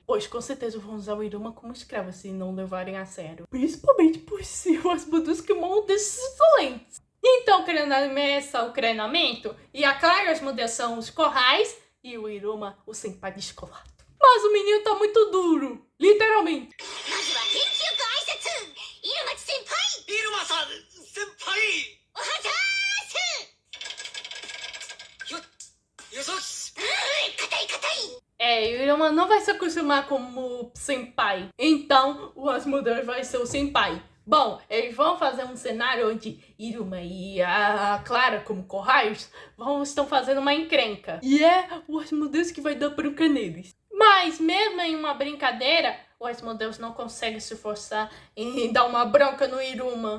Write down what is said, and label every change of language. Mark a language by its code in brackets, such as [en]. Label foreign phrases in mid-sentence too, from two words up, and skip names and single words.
[pt] Pois com certeza vão usar o Iruma como escravo se não levarem a sério. Principalmente por ser o Asmodeus que mão desses insolentes. Então começa o treinamento. E a Clara e o Asmodeus são os corrais. E o Iruma o senpai descolado. Mas o menino tá muito duro. Literalmente. [ja] イルマさん先輩よそし [pt] É, o Iruma não vai se acostumar como senpai. Então, o Asmodeus vai ser o senpai. Bom, eles vão fazer um cenário onde Iruma e a Clara, como corrais, estão fazendo uma encrenca. E é o Asmodeus que vai dar bronca neles. Mas, mesmo em uma brincadeira, o Asmodeus não consegue se forçar em dar uma bronca no Iruma.